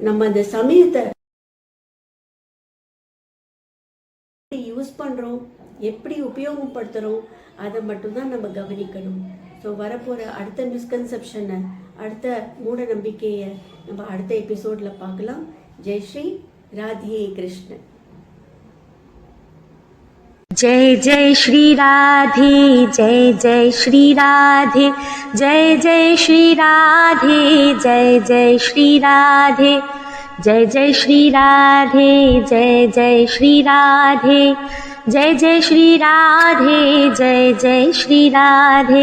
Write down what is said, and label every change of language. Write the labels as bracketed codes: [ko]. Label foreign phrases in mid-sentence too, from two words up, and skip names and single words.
[ta] நம்ம அந்த சமயத்தை யூஸ் பண்றோம், எப்படி உபயோகப்படுத்துறோம், அதை மட்டும்தான் நம்ம கவனிக்கணும். ஸோ வரப்போற அடுத்த மிஸ்கன்செப்ஷனை, அடுத்த மூட நம்பிக்கையை நம்ம அடுத்த எபிசோட்ல பார்க்கலாம். ஜெய் ஸ்ரீ ராதே கிருஷ்ணன். [hi] जय जय श्री राधे, जय जय श्री राधे, जय जय श्री राधे, जय जय श्री राधे, जय जय श्री राधे, जय जय श्री राधे, जय जय श्री राधे, जय जय श्री राधे,